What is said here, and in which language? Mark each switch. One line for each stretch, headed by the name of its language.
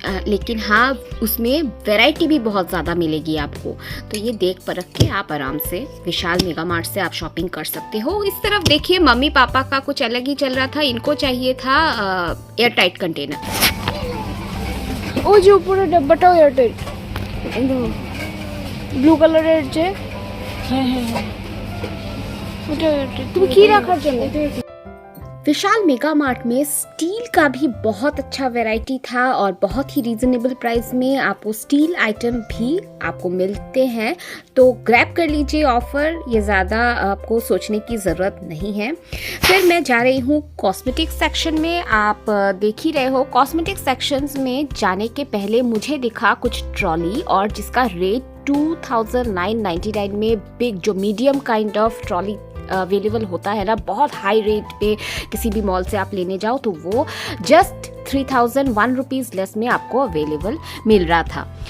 Hindi: लेकिन हाँ, उसमें वैरायटी भी बहुत ज़्यादा मिलेगी आपको। तो ये देख परख के आप आराम से विशाल मेगा मार्ट से आप शॉपिंग कर सकते हो। इस तरफ देखिए मम्मी पापा का कुछ अलग ही चल रहा था। इनको चाहिए था एयर टाइट कंटेनर।
Bangla: ও যে উপরে ডাব্বাটাও এয়ারটাইট, ব্লু কালারের যে, হ্যাঁ হ্যাঁ ওটা এয়ারটাইট। তুমি কি রাখার জন্য?
Hindi: विशाल मेगा मार्ट में स्टील का भी बहुत अच्छा वैरायटी था और बहुत ही रीजनेबल प्राइस में आपको स्टील आइटम भी आपको मिलते हैं। तो ग्रैब कर लीजिए ऑफ़र, ये ज़्यादा आपको सोचने की ज़रूरत नहीं है। फिर मैं जा रही हूँ कॉस्मेटिक्स सेक्शन में। आप देख ही रहे हो कॉस्मेटिक्स सेक्शंस में जाने के पहले मुझे दिखा कुछ ट्रॉली, और जिसका रेट 2999 में बिग जो medium kind of trolley available होता है ना, बहुत हाई रेट पे किसी भी मॉल से आप लेने जाओ तो वो जस्ट 3001 रुपीज़ लेस में आपको अवेलेबल मिल रहा था।